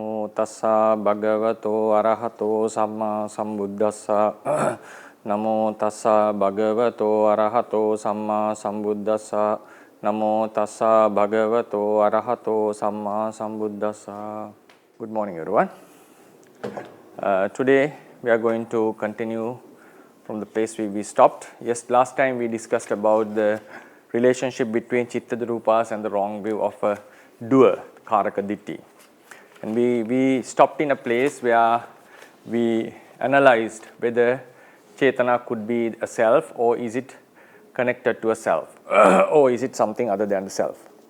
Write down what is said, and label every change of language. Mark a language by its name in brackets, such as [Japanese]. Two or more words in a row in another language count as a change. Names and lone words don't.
[Pali] tassa bhagavato arahato samma sambuddhassa. Namo tassa bhagavato arahato samma sambuddhassa. Namo tassa bhagavato arahato samma sambuddhassa. [English] Good morning, everyone. Today we are going to continue from the place where we stopped. Yes, last time we discussed about the relationship between Chittarupas and the wrong view of a doer, [Pali] Karaka Ditti. [English] And we stopped in a place where we analyzed whether Chetana could be a self, or is it connected to a self, or is it something other than the self.